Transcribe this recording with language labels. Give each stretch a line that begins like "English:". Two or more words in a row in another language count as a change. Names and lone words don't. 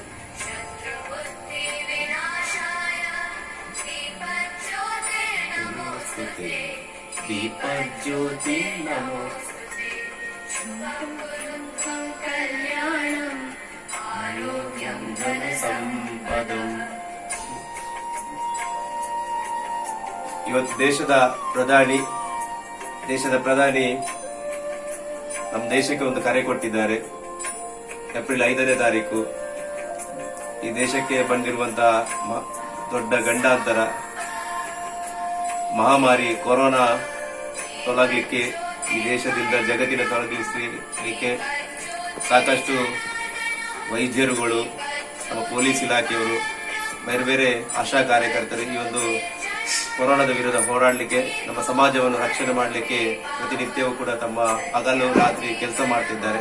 Sanskrit: शत्रुबुद्धिविनाशाय दीपज्योते नमोऽस्तुते। दीपज्योते नमोऽस्तुते। शुभं कुरुत्वं कल्याणम् आरोग्यं धनसम्पदम्।
Kannada: ಇವತ್ತು ದೇಶದ ಪ್ರಧಾನಿ ನಮ್ಮ ದೇಶಕ್ಕೆ ಒಂದು ಕರೆ ಕೊಟ್ಟಿದ್ದಾರೆ. ಏಪ್ರಿಲ್ 5ನೇ ತಾರೀಕು ಈ ದೇಶಕ್ಕೆ ಬಂದಿರುವಂತಹ ದೊಡ್ಡ ಗಂಡಾಂತರ ಮಹಾಮಾರಿ ಕೊರೋನಾ ತೊಲಗಲಿಕ್ಕೆ, ಈ ದೇಶದಿಂದ ಜಗತ್ತಿನ ತೊಲಗಿಸಲಿಕ್ಕೆ ಸಾಕಷ್ಟು ವೈದ್ಯರುಗಳು, ನಮ್ಮ ಪೊಲೀಸ್ ಇಲಾಖೆಯವರು, ಬೇರೆ ಬೇರೆ ಆಶಾ ಕಾರ್ಯಕರ್ತರು ಈ ಒಂದು ಕೊರೋನಾದ ವಿರುದ್ಧ ಹೋರಾಡಲಿಕ್ಕೆ, ನಮ್ಮ ಸಮಾಜವನ್ನು ರಕ್ಷಣೆ ಮಾಡಲಿಕ್ಕೆ ಪ್ರತಿನಿತ್ಯವೂ ಕೂಡ ತಮ್ಮ ಹಗಲು ರಾತ್ರಿ ಕೆಲಸ ಮಾಡ್ತಿದ್ದಾರೆ.